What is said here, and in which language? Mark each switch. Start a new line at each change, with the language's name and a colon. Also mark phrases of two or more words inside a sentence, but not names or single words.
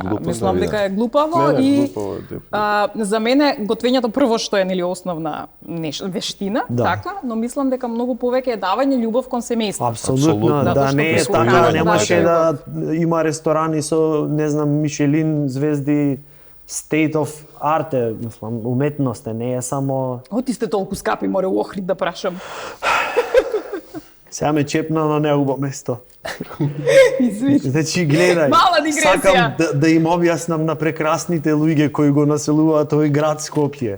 Macedonian: Мислам дека е глупаво и за мене готвењето прво што е нели основна вештина, така, но мислам дека многу повеќе е давање љубов кон семејството. Апсолутно, да не е така, немаше да има ресторани со, не знам, Мишелин звезди,
English: state of art,
Macedonian: мислам, уметност не е само... Оти сте толку скапи, море у Охрид да прашам. Сега ме чепна на неубо место. Извини. Значи, гледај, мала дигресија. Сакам да им објаснам на прекрасните луѓе кои го населуваат овој град Скопје.